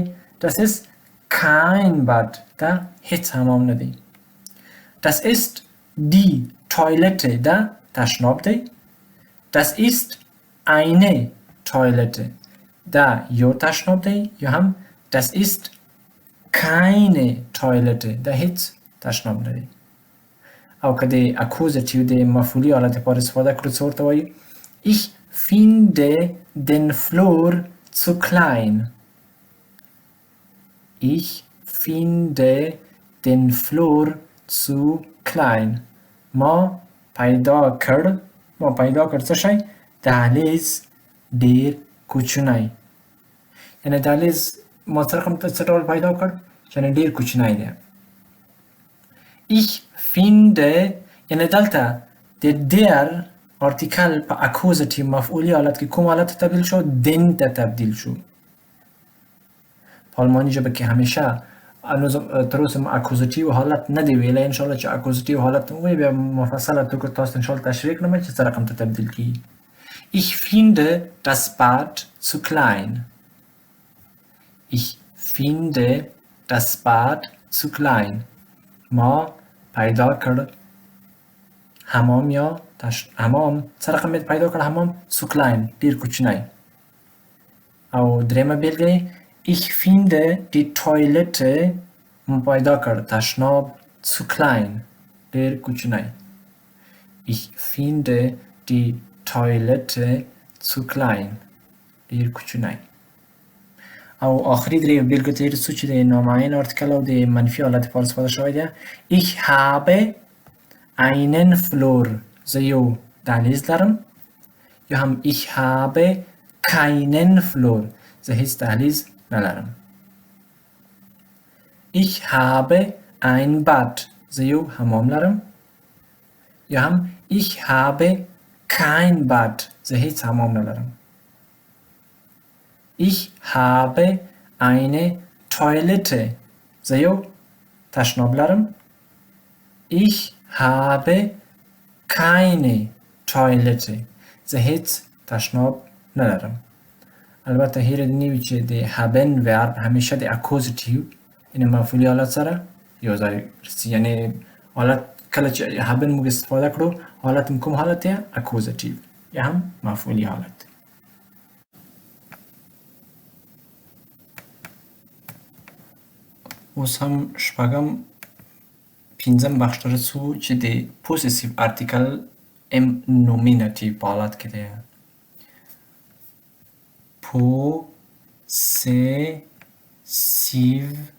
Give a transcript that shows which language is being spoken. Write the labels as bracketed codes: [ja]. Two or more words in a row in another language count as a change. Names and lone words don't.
[de] das ist kein Bad. [ps] دا هیڅ حمام نه دی. [de] das ist die Toilette. [ps] دا تشناب دی. [de] das ist eine Toilette. [ps] دا یو تشناب دی. یا هم [de] das ist keine Toilette. [ps] دا هیڅ تشناب نه دی. او که د اکوزیتیو د مفعولی حالت لپاره استفاده کړو څه ورته وایي؟ [de] Ich finde den Flur zu klein. Ich finde den Flur zu klein. [ps] ما پیدا کړ ما پیدا کړ څه شی دهلیز ډیر کوچنی یعنی دهلیز ما څه رقم څه ډول پیدا کړ یعنی ډیر کوچنی دی [de] ich finde [ps] یعنی دلته د der آرتیکل په اکوزیتیو مفعولی حالت کې کوم حالت تبدیل شو den ته تبدیل شو په آلماني ژبه کې همیشه تر اوسه اکوزیتیو حالت نه دی ویلی انشاءالله چې اکوزیتیو حالت وایي بیا مفصله توګه تاسو انشاءالله تشریح کړم چې څه رقم ته تبدیل کیږي [de] ich finde das Bad zu klein ich finde das Bad zu klein [ps] ما پیدا کړ حمام یا حمام څه رقم پیدا کړ حمام [de] zu klein [ps] ډیر کوچنی او درېیمه بېلګه [de] ich finde die Toilette [ps] ما پیدا کړ تشناب [de] zu klein [ps] ډیر کوچنی [de] ich finde die Toilette zu klein [ps] ډیر کوچنی او آخري درې بېلګې ته رسو چې د نامعین آرتیکل او د منفي حالت لپاره استفاده شوی دی [de] ich habe einen Flur [ps] زه یو دهلیز لرم یا هم [de] ich habe keinen Flur [ps] زه هیڅ دهلیز نه لرم [de] ich habe ein Bad [ps] زه یو حمام لرم یا هم [de] ich habe kein Bad [ps] زه هیڅ حمام نه لرم [de] ich habe eine Toilette [ps] زه یو تشناب لرم [de] ich habe keine Toilette [ps] زه هیڅ تشناب نه لرم البته هیره دې وي چې د haben verb همیشه د اکوزیتیو یعنی مفعولی حالت سره یو ځای رسي یعنی حالت کله چې haben موږ استفاده کړو حالت کوم حالت دی اکوزیتیو یا هم مفعولی حالت اوس هم شپږم پنځم بخش ته رسو چې د پوسیسیو آرتیکل [de] im Nominativ [ps] په حالت کې دی پوسیسیو